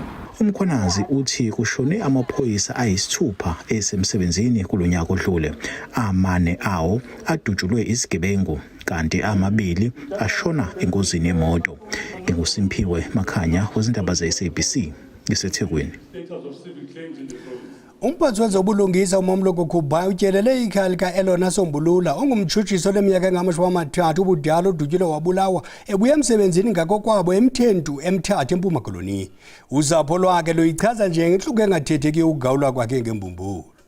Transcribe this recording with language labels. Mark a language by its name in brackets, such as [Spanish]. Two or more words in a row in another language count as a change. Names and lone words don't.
[Zulu] Umkhwanazi uthi kushone amaphoyisa ayisithupha esemsebenzini kulonyaka odlule. Amane awo adutshulwe izigebengu kanti amabili ashona engozini yemoto. NginguSimphiwe Makhanya wezindaba ze-SABC eseThekwini. [Xhosa] Umphathi wezobulungisa uMamloko Khubhayi utyelele ikhaya lika-Elona Sombulula ongumtshutshiso leminyaka engamashumi ubudala odutyulwe wabulawa ebuya emsebenzini ngakokwabo eMthentu eMthatha eMpuma Koloni. Usapho lwakhe luyichaza njengentluko engathethekiyo ukugawulwa kwakhe ngembumbulo.